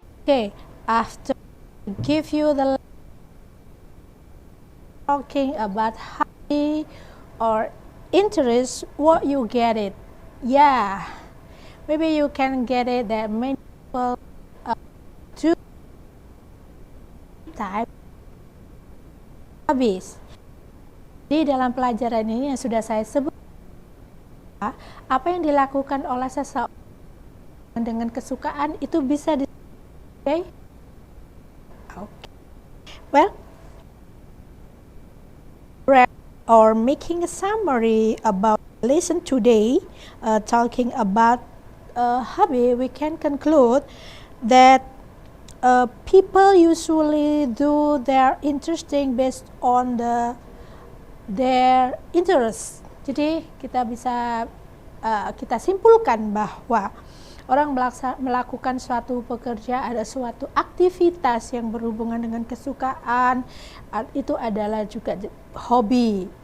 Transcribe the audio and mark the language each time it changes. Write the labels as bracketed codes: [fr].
[en] Okay, after give you the talking about hobby or interest, what you get it? Yeah, maybe you can get it that many people do type hobbies. [id] Di dalam pelajaran ini yang sudah saya sebut, apa yang dilakukan oleh seseorang dengan kesukaan itu bisa Okay. [en] Well, or making a summary about lesson today, talking about hobby, we can conclude that people usually do their interesting based on their interest. [id] Jadi kita bisa kita simpulkan bahwa orang melakukan suatu pekerjaan, ada suatu aktivitas yang berhubungan dengan kesukaan, itu adalah juga hobi.